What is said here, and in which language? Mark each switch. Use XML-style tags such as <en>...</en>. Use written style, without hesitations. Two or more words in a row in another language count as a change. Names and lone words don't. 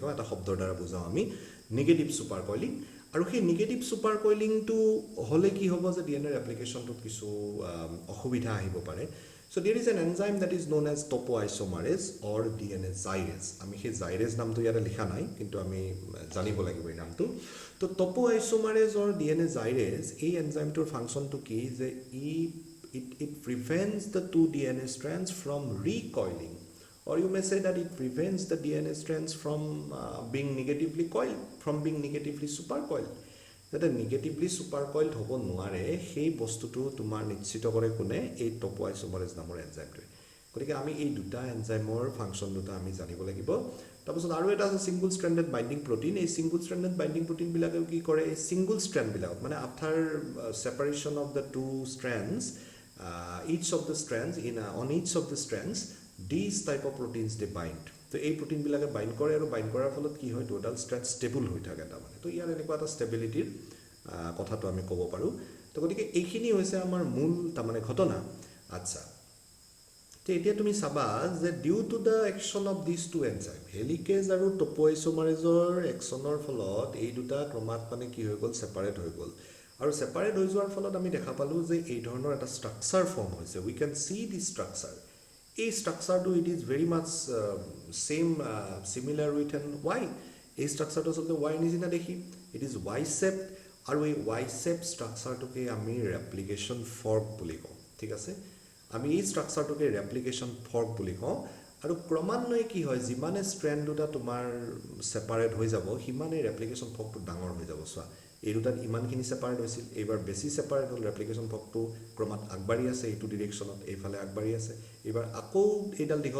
<as>কওঁ এটা শব্দৰ দ্বাৰা বুজাওঁ আমি</as> <en>negative super coiling</en> <as>আৰু সেই</as> <en>negative super coilingটো</en> <as>হ'লে কি হ'ব যে</as> <en>DNA replicationটোত</en> <as>কিছু অসুবিধা আহিব পাৰে</as> <en>so there is an enzyme that is known as topoisomerase or DNA gyrase</en> <as>আমি সেই জাইৰেজ নামটো ইয়াতে লিখা নাই কিন্তু আমি জানিব লাগিব এই নামটো তো</as> <en>topoisomerase or DNA gyrase</en> <as>এই এনজাইমটোৰ ফাংচনটো কি যে</as> <en>it prevents the two DNA strands from recoiling or you may say that it prevents the DNA strands from being negatively coiled from being negatively supercoiled</en> <as>যাতে নেগেটিভলি ছুপাৰকইল্ড হ'ব নোৱাৰে সেই বস্তুটো তোমাৰ নিশ্চিত কৰে কোনে এই টপোআইচোমাৰেজ নামৰ এনজাইমটোৱে গতিকে আমি এই দুটা এনজাইমৰ ফাংচন দুটা আমি জানিব লাগিব তাৰপিছত আৰু এটা আছে</as> <en>single stranded binding protein</en> <as>এই</as> <en>single stranded binding proteinবিলাকে</en> <as>কি কৰে এই</as> <en>single strandবিলাক</en> <as>মানে</as> <en>after separation of the two strands each of the strands on each of the strands these type of proteins they bind</en> <as>তো এই প্ৰটিনবিলাকে বাইণ্ড কৰে আৰু বাইণ্ড কৰাৰ ফলত কি হয় দুডাল ষ্ট্ৰেণ্ড ষ্টেবল হৈ থাকে তাৰমানে তো ইয়াৰ এনেকুৱা এটা ষ্টেবিলিটিৰ কথাটো আমি ক'ব পাৰোঁ তো গতিকে এইখিনি হৈছে আমাৰ মূল তাৰমানে ঘটনা আচ্ছা তো এতিয়া তুমি চাবা যে</as> <en>due to the action of this two enzyme</en> <as>হেলিকেজ আৰু টপোআইচোমাৰেজৰ একশ্যনৰ ফলত এই দুটা ক্ৰমাৎ মানে কি হৈ গ'ল ছেপাৰেট হৈ গ'ল আৰু সেপাৰেট হৈ যোৱাৰ ফলত আমি দেখা পালো যে এই ধৰণৰ এটা স্ট্ৰাকচাৰ ফৰ্ম হৈছে</as> <en>we can see the structure</en> <as>এই স্ট্ৰাকচাৰটো</as> <en>it is very much same similar with an Y</en> <as>এই স্ট্ৰাকচাৰটো আচলতে ৱাই নিচিনা দেখি</as> <en>it is Y shape</en> <as>আৰু এই</as> <en>Y shape structureটোকে</en> <as>আমি</as> <en>replication fork</en> <as>বুলি কওঁ ঠিক আছে আমি এই স্ট্ৰাকচাৰটোকে ৰেপ্লিকেশ্যন ফৰ্ক বুলি কওঁ আৰু ক্ৰমান্বয়ে কি হয় যিমানে ষ্ট্ৰেণ্ড দুটা তোমাৰ সেপাৰেট হৈ যাব সিমানে</as> <en>replication forkটো</en> <as>ডাঙৰ হৈ যাব চোৱা এই দুটাত ইমানখিনি সেপাৰেট হৈছিল এইবাৰ বেছি সেপাৰেট হ'ল</as> <en>replication forkটো</en> <as>ক্ৰমাৎ আগবাঢ়ি আছে এইটো ডিৰেকশ্যনত এইফালে আগবাঢ়ি আছে এইবাৰ আকৌ এইডাল দীঘল</as>